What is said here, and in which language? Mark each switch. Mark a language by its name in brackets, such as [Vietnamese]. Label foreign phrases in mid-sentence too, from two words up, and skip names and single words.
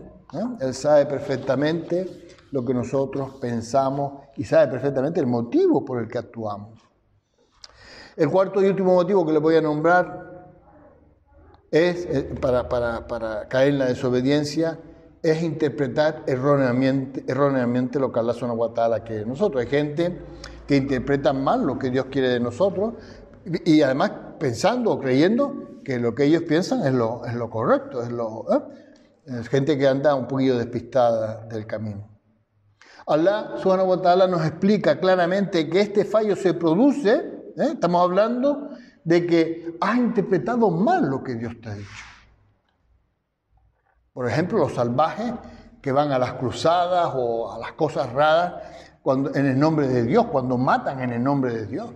[Spanish] Él sabe perfectamente lo que nosotros pensamos y sabe perfectamente el motivo por el que actuamos. El cuarto y último motivo que les voy a nombrar es, para caer en la desobediencia, es interpretar erróneamente lo que [Arabic] الله سبحانه وتعالى [Spanish] quiere de nosotros. Hay gente que interpreta mal lo que Dios quiere de nosotros y además pensando o creyendo que lo que ellos piensan es lo correcto, es gente que anda un poquillo despistada del camino. [Arabic] الله سبحانه وتعالى [Spanish] nos explica claramente que este fallo se produce, estamos hablando de que has interpretado mal lo que Dios te ha dicho. Por ejemplo, los salvajes que van a las cruzadas o a las cosas raras en el nombre de Dios, cuando matan en el nombre de Dios.